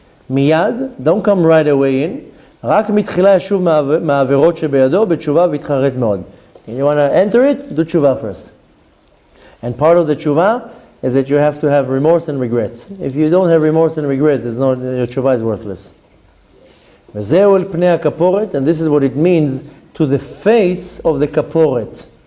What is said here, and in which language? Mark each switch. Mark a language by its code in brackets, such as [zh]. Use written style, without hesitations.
[en] Miyad, don't come right away in. [he] רק מתחילה ישוב מהעבירות שבידו בתשובה והתחרט מאוד. [en] You want to enter it? Do tshuva first. And part of the tshuva is that you have to have remorse and regret. If you don't have remorse and regret, your tshuva is worthless. [he] וזהו אל פני הכפורת, [en] and this is what it means to the face of the kaporet.